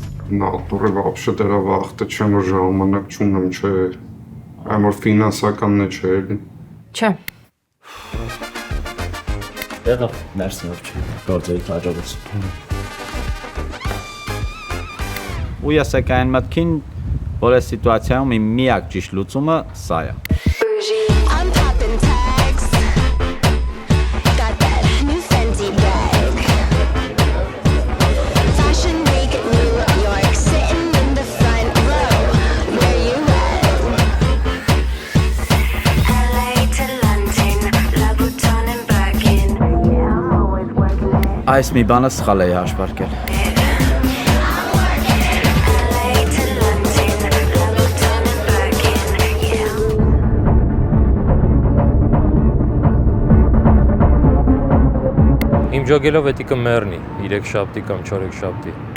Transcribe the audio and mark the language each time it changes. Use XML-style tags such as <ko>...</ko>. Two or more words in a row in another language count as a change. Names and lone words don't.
<ru>Натуре вообще</ru> <hy>դրա վախտը չեմ, որ ժամանակ չունեմ, չէ, այմ որ ֆինանսականն է չէ էլի։ Չէ։ Դեղա, մերսի որ չի, գործերի հաջողություն։ Ու ես եք այն մտքին, որ այս սիտուացիայում իմ միակ ճիշտ լուծումը սա է։</hy> <en>I'm popping tags. Got that new Fenty bag. Fashion week at New York, sitting in the front row. Where you at? LA to London, Louboutin and Birkin. Yeah, I'm always working it.</en> <hy>Այս մի բանը սխալ էի հաշվարկել։ Իմ ջոգելով էտիկը մեռնի, 3 շաբթի կամ 4 շաբթի։</hy>